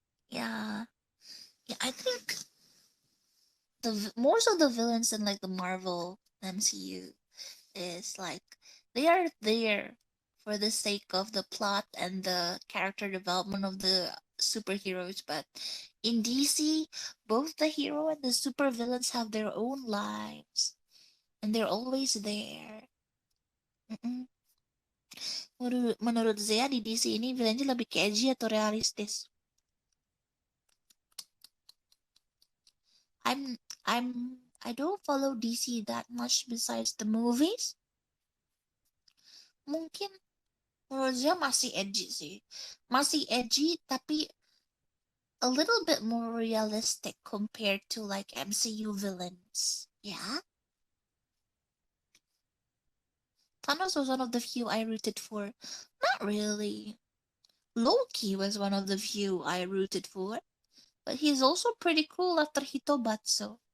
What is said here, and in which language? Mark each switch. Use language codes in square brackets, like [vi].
[en] Yeah, yeah. I think most of the villains in like the Marvel MCU is like they are there for the sake of the plot and the character development of the superheroes, but in DC, both the hero and the supervillains have their own lives, and they're always there. Mm-mm. [id] Menurut Zea di DC ini villainnya lebih ke edgy atau realistis? [en] I'm I don't follow DC that much besides the movies. [id] Mungkin menurut Zea masih edgy sih. Masih edgy tapi [en] a little bit more realistic compared to like MCU villains. Yeah? Thanos was one of the few I rooted for. Not really. Loki was one of the few I rooted for. But he's also pretty cool after Hitobatsu.